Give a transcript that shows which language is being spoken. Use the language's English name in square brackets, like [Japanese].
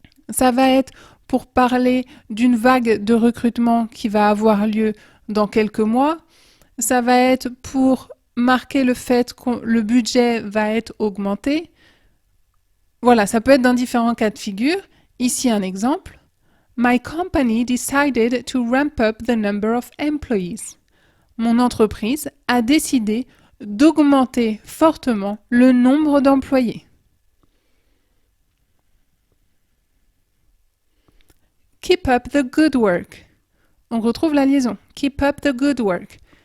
[French] Ça va être pour parler d'une vague de recrutement qui va avoir lieu dans quelques mois. Ça va être pour marquer le fait que le budget va être augmenté. Voilà, ça peut être dans différents cas de figure. Ici, un exemple. [English] My company decided to ramp up the number of employees. [French] Mon entreprise a décidé d'augmenter fortement le nombre d'employés. [English] Keep up the good work. [French] On retrouve la liaison. [English] Keep up the good work.